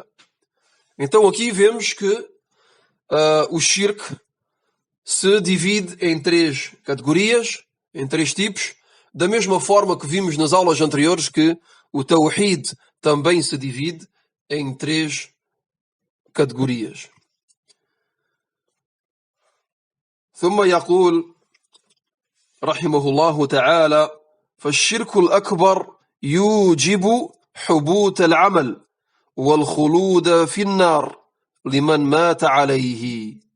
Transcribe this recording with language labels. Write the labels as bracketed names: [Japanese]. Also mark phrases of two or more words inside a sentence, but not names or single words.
[Portuguese] Então, aqui vemos que o shirk se divide em 3 categorias, em 3 tipos, da mesma forma que vimos nas aulas anteriores que o tawhid também se divide em 3 categorias. [Arabic] ثم يقول رحمه الله تعالى: فالشرك الأكبر يوجب حبوط العمل والخلود في النار لمن مات عليه.